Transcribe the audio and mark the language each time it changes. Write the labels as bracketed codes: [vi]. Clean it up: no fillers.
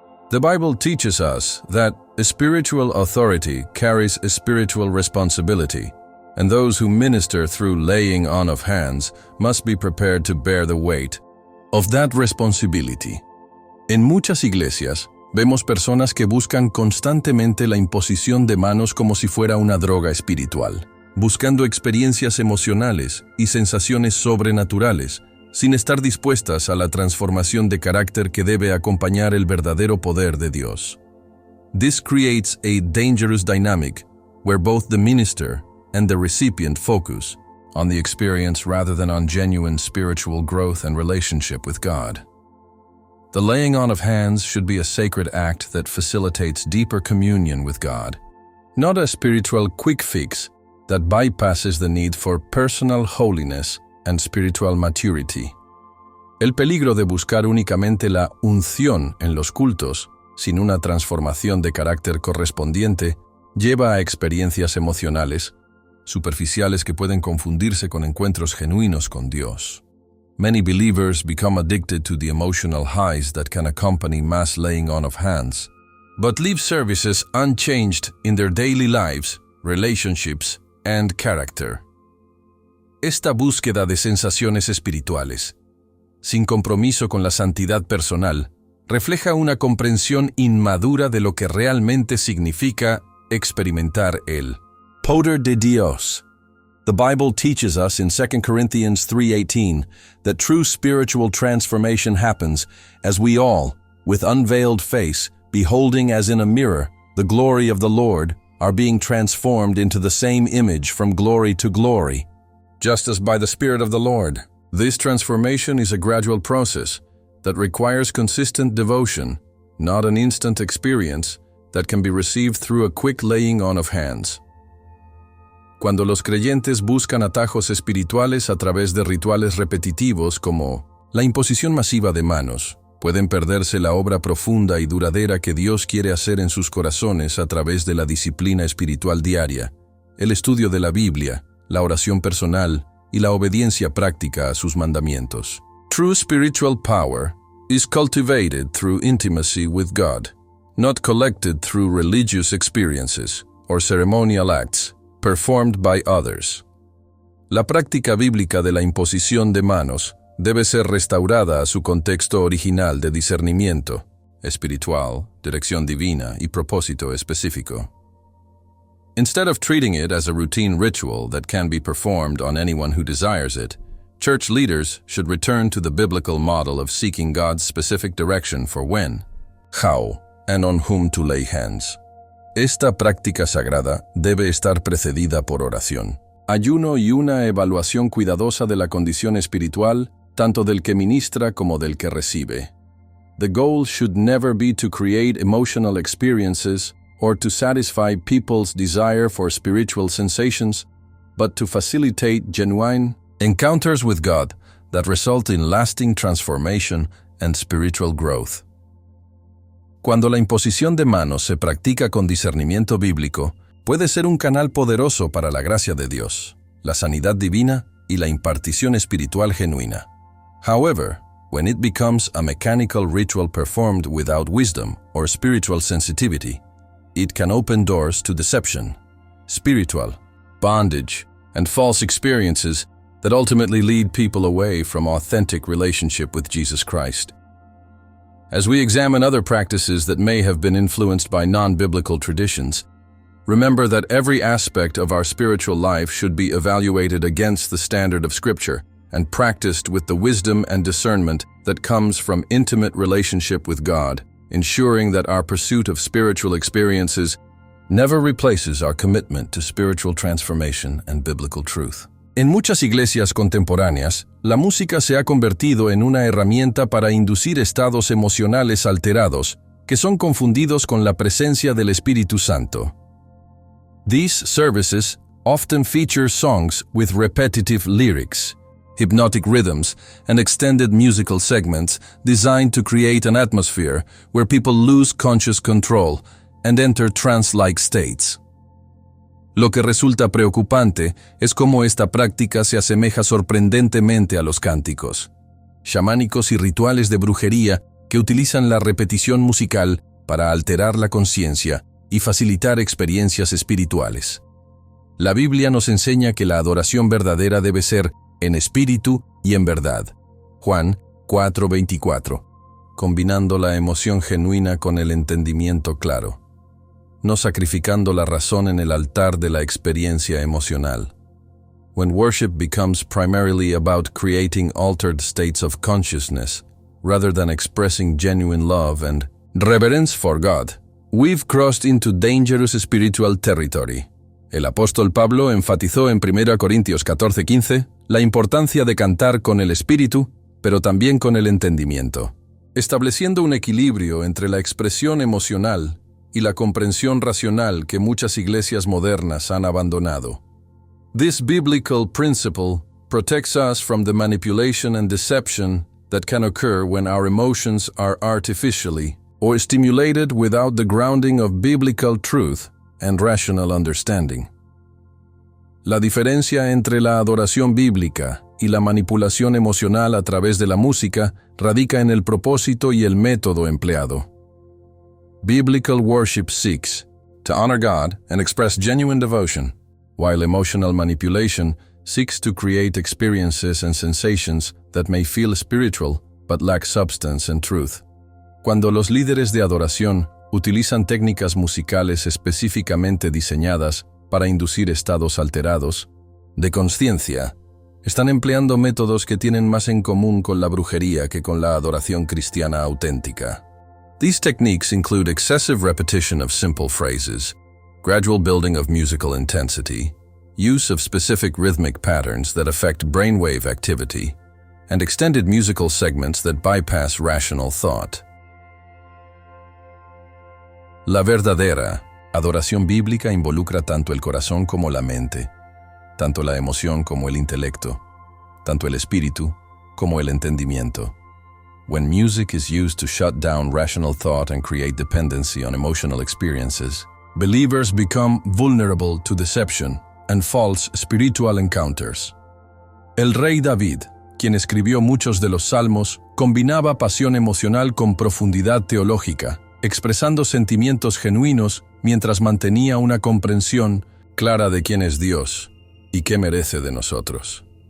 [en] The Bible teaches us that a spiritual authority carries a spiritual responsibility, and those who minister through laying on of hands must be prepared to bear the weight of that responsibility. [es] En muchas iglesias, vemos personas que buscan constantemente la imposición de manos como si fuera una droga espiritual, buscando experiencias emocionales y sensaciones sobrenaturales, sin estar dispuestas a la transformación de carácter que debe acompañar el verdadero poder de Dios. [en] This creates a dangerous dynamic where both the minister and the recipient focus on the experience rather than on genuine spiritual growth and relationship with God. The laying on of hands should be a sacred act that facilitates deeper communion with God, not a spiritual quick fix that bypasses the need for personal holiness and spiritual maturity. [es] El peligro de buscar únicamente la unción en los cultos, sin una transformación de carácter correspondiente, lleva a experiencias emocionales, superficiales que pueden confundirse con encuentros genuinos con Dios. [en] Many believers become addicted to the emotional highs that can accompany mass laying on of hands, but leave services unchanged in their daily lives, relationships, and character. [es] Esta búsqueda de sensaciones espirituales, sin compromiso con la santidad personal, refleja una comprensión inmadura de lo que realmente significa experimentar el poder de Dios. [en] The Bible teaches us in 2 Corinthians 3:18 that true spiritual transformation happens as we all, with unveiled face, beholding as in a mirror the glory of the Lord, are being transformed into the same image from glory to glory, just as by the Spirit of the Lord. This transformation is a gradual process that requires consistent devotion, not an instant experience that can be received through a quick laying on of hands. [es] Cuando los creyentes buscan atajos espirituales a través de rituales repetitivos como la imposición masiva de manos, pueden perderse la obra profunda y duradera que Dios quiere hacer en sus corazones a través de la disciplina espiritual diaria, el estudio de la Biblia, la oración personal y la obediencia práctica a sus mandamientos. [en] True spiritual power is cultivated through intimacy with God, not collected through religious experiences or ceremonial acts performed by others. [es] La práctica bíblica de la imposición de manos debe ser restaurada a su contexto original de discernimiento espiritual, dirección divina y propósito específico. [en] Instead of treating it as a routine ritual that can be performed on anyone who desires it, church leaders should return to the biblical model of seeking God's specific direction for when, how, and on whom to lay hands. [es] Esta práctica sagrada debe estar precedida por oración, ayuno y una evaluación cuidadosa de la condición espiritual, tanto del que ministra como del que recibe. [en] The goal should never be to create emotional experiences or to satisfy people's desire for spiritual sensations, but to facilitate genuine encounters with God that result in lasting transformation and spiritual growth. [es] Cuando la imposición de manos se practica con discernimiento bíblico, puede ser un canal poderoso para la gracia de Dios, la sanidad divina y la impartición espiritual genuina. [en] However, when it becomes a mechanical ritual performed without wisdom or spiritual sensitivity, it can open doors to deception, spiritual bondage, and false experiences that ultimately lead people away from authentic relationship with Jesus Christ. As we examine other practices that may have been influenced by non-biblical traditions, remember that every aspect of our spiritual life should be evaluated against the standard of Scripture and practiced with the wisdom and discernment that comes from intimate relationship with God, ensuring that our pursuit of spiritual experiences never replaces our commitment to spiritual transformation and biblical truth. [es] En muchas iglesias contemporáneas, la música se ha convertido en una herramienta para inducir estados emocionales alterados que son confundidos con la presencia del Espíritu Santo. [en] These services often feature songs with repetitive lyrics, hypnotic rhythms, and extended musical segments designed to create an atmosphere where people lose conscious control and enter trance-like states. [es] Lo que resulta preocupante es cómo esta práctica se asemeja sorprendentemente a los cánticos chamánicos y rituales de brujería que utilizan la repetición musical para alterar la conciencia y facilitar experiencias espirituales. La Biblia nos enseña que la adoración verdadera debe ser en espíritu y en verdad. Juan 4:24, combinando la emoción genuina con el entendimiento claro, no sacrificando la razón en el altar de la experiencia emocional. [en] When worship becomes primarily about creating altered states of consciousness, rather than expressing genuine love and reverence for God, we've crossed into dangerous spiritual territory. [es] El apóstol Pablo enfatizó en 1 Corintios 14:15 la importancia de cantar con el espíritu, pero también con el entendimiento, estableciendo un equilibrio entre la expresión emocional y la comprensión racional que muchas iglesias modernas han abandonado. [en] This biblical principle protects us from the manipulation and deception that can occur when our emotions are artificially or stimulated without the grounding of biblical truth and rational understanding. [es] La diferencia entre la adoración bíblica y la manipulación emocional a través de la música radica en el propósito y el método empleado. [en] Biblical worship seeks to honor God and express genuine devotion, while emotional manipulation seeks to create experiences and sensations that may feel spiritual but lack substance and truth. [es] Cuando los líderes de adoración utilizan técnicas musicales específicamente diseñadas para inducir estados alterados de conciencia, están empleando métodos que tienen más en común con la brujería que con la adoración cristiana auténtica. [en] These techniques include excessive repetition of simple phrases, gradual building of musical intensity, use of specific rhythmic patterns that affect brainwave activity, and extended musical segments that bypass rational thought. [es] La verdadera adoración bíblica involucra tanto el corazón como la mente, tanto la emoción como el intelecto, tanto el espíritu como el entendimiento. [en] When music is used to shut down rational thought and create dependency on emotional experiences, believers become vulnerable to deception and false spiritual encounters. [es] El rey David, quien escribió muchos de los salmos, combinaba pasión emocional con profundidad teológica, expresando sentimientos genuinos mientras mantenía una comprensión clara de quién es Dios y qué merece de nosotros.